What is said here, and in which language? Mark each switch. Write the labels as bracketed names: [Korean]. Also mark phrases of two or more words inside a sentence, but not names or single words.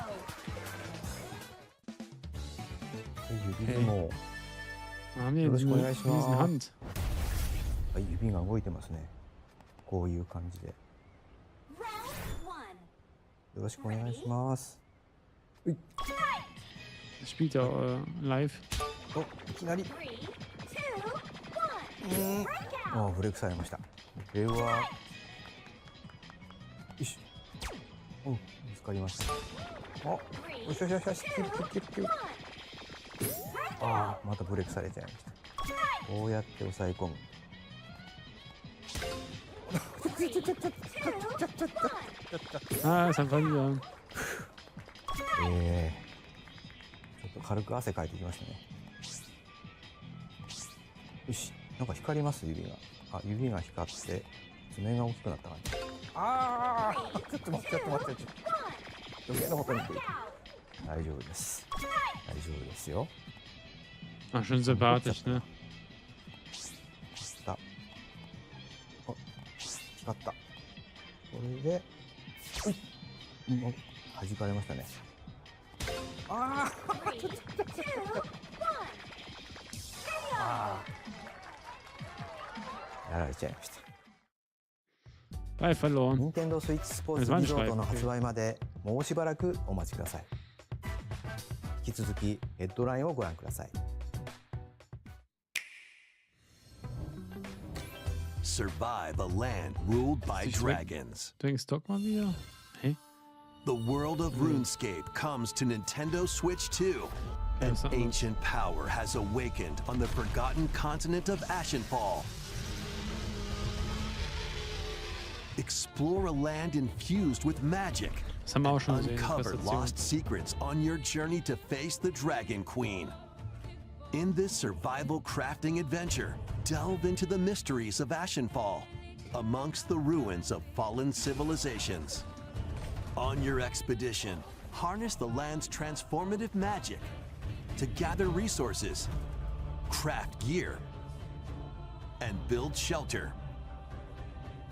[Japanese] 指相撲、 [German] Haben wir [Japanese] よろし [German] diese [Japanese] くお願いします。 [German] Riesenhand. [Japanese] はい、指が動いてますね。こういう感じで。よろしくお願いします。うい。 [German] Spielt ja live. [Japanese] お、いきなり。あ、ブレイクされました。これは。よし。うん、見つかりました。あ、よしよしよしよし、キュッキュッキュッキュッ。ああ、またブレイクされちゃいました。こうやって押さえ込む。 [German] Ah, ist einfach wieder. [Japanese] ちょっと軽く汗かいてきましたね。よし、なんか光ります指が。あ、指が光って爪が大きくなった感じ。ああ、ちょっと待って、ちょっと待って、余計なことにっていい。大丈夫です。大丈夫ですよ。 [German] Ach, schon sympathisch, ne? [Japanese] あ、光った。これで、うい、もう弾かれましたね。ああ、ちょっと。ああ、やられちゃいました。 [German] Bye, verloren. [Japanese] 任天堂スイッチスポーツリゾートの発売までもうしばらくお待ちください。引き続きヘッドラインをご覧ください。 [English] Survive a land ruled by dragons. [German] Denkst du mal wieder? Hey? [English] The world of RuneScape comes to Nintendo Switch 2. An ancient power has awakened on the forgotten continent of Ashenfall. Explore a land infused with magic [German] Das haben wir auch schon [English] and [German] gesehen. [English] uncover [German] Präsentation. [English] lost secrets on your journey to face the Dragon Queen. In this survival crafting adventure, delve into the mysteries of Ashenfall, amongst the ruins of fallen civilizations. On your expedition, harness the land's transformative magic to gather resources, craft gear, and build shelter.